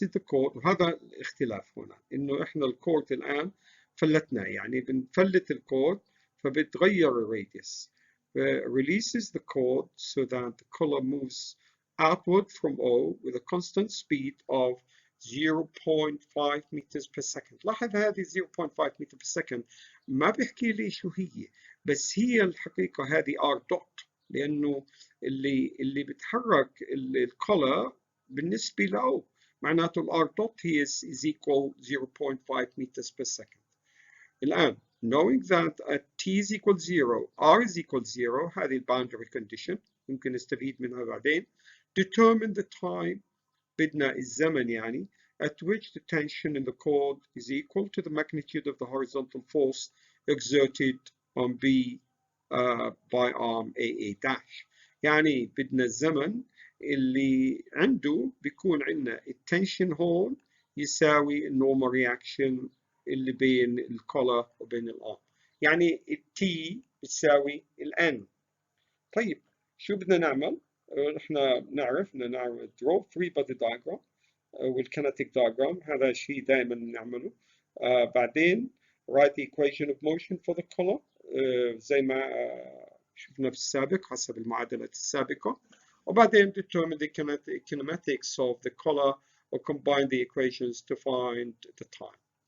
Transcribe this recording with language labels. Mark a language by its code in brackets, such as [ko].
[ar] وهذا الاختلاف هنا انه احنا الكورد الان فلتناه، يعني بنفلت الكورد فبتغير الراديوس. [en] releases the cord so that the color moves outward from O with a constant speed of 0.5 meters per second. [ar] لاحظ هذه 0.5 meter per second ما بيحكي لي شو هي، بس هي الحقيقة هذه R dot، لأنه اللي بتحرك الcolor بالنسبة ل O معناته R dot هي [en] is equal 0.5 meters per second. [ar] الآن [en] knowing that at t is equal 0 r is equal 0 هذه boundary condition [ar] ممكن نستفيد منها بعدين. [en] determine the time [ar] بدنا الزمن يعني [en] at which the tension in the cord is equal to the magnitude of the horizontal force exerted on B by arm AA dash. [ar] يعني بدنا الزمن اللي عنده بيكون عندنا التنشن هون يساوي النورمال رياكشن اللي بين الكولر وبين الارم، يعني التي بتساوي الان. طيب شو بدنا نعمل؟ احنا بنعرف بدنا نعمل [en] draw free body diagram [ar] والkinetic diagram، هذا شيء دائما نعمله. بعدين [en] write the equation of motion for the color [ar] زي ما شفنا في السابق حسب المعادلات السابقة، وبعدين [en] determine the kinematics of the color or combine the equations to find the time.